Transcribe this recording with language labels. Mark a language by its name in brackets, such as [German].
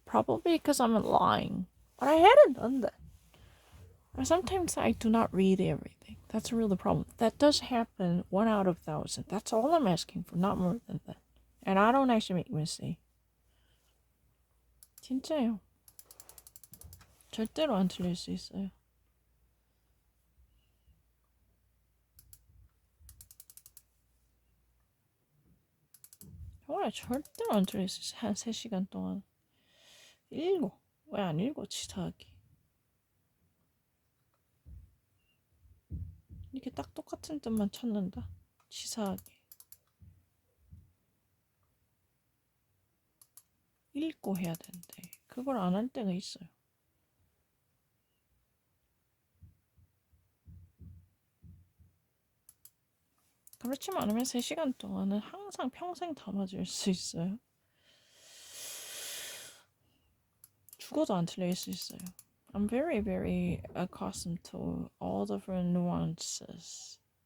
[English] Probably because I'm lying. But I hadn't done that. Sometimes I do not read everything. That's really the problem. That does happen 1 out of 1,000. That's all I'm asking for, not more than that. And I don't actually make mistakes. [Korean] 진짜요. 절대로 안 틀릴 수 있어요. 정말 절대로 안 틀릴 수 있어요. 한 3시간 동안. 읽어. 왜 안 읽어, 치사하게. 이렇게 딱 똑같은 뜻만 찾는다. 치사하게. 읽고 해야 되는데 그걸 안 할 때가 있어요. 그렇지만 않으면 3시간 동안은 항상 평생 담아줄 수 있어요. 죽어도 안 틀릴 수 있어요. [English] I'm very, very accustomed to all different nuances.